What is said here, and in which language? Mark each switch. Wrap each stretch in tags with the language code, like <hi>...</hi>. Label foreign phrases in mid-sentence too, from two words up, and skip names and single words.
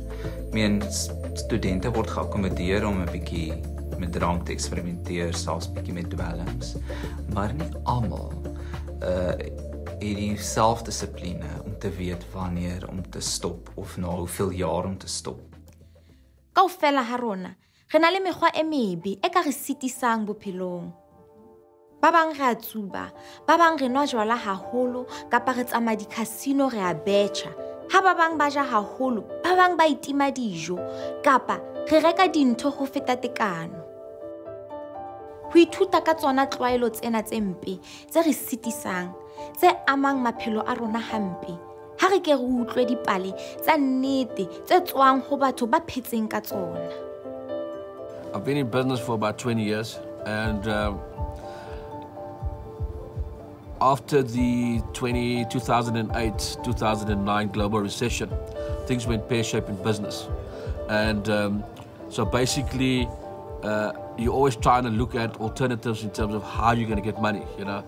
<af>Ek meen, studente word geakkommodeer om 'n bietjie met drank te eksperimenteer, selfs bietjie met dwelms, maar nie almal het die selfdissipline om te weet wanneer om te stop of na hoeveel jaar om te stop.</af> <st>Kaofela ha rona, re na le mekgwa e mebe e ka re sitisang bophelong. Ba bang re a tsuba, ba bang re nwa jwala haholo kapa re tsamaya di-casino re a betjha. Ha ba bang ba ja haholo, ba bang ba itima dijo kapa re reka dintho ho feta tekano. Ho ithuta ka tsona tlwaelo tsena tse mpe tse re sitisang, tse amang maphelo a rona hampe. Ha re ke re utlwe dipale tsa nnete tse tswang ho batho ba phetseng ka tsona.</st> <en>I've been in business for about 20 years and after the 2008-2009 global recession, things went pear-shaped in business. And so basically, you're always trying to look at alternatives in terms of how you're going to get money, you know.</en>